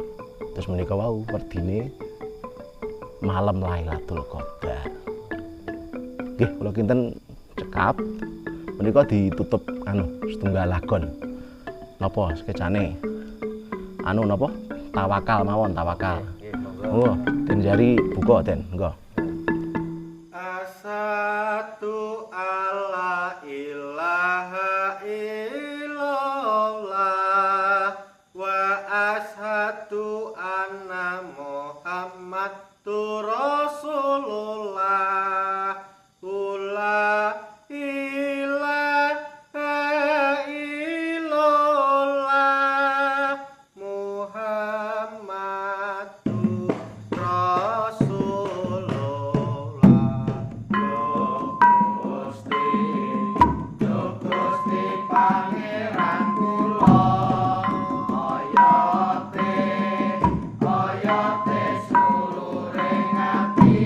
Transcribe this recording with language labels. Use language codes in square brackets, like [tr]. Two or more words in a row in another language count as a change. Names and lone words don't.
[jv] Terus menika wau werdine malam Lailatul Qadar. Nggih, kula kinten cekap menika ditutup setunggal lagon. Napa sekecane? Napa? Tawakal mawon, tawakal. Oh, den jari buka den, engko. [ar] أشهد ألا إله إلا الله وأشهد أن محمدا رسول الله. لا إله إلا الله محمد رسول الله. [jv] Yo Gusti Pangeran kula, oyote suluring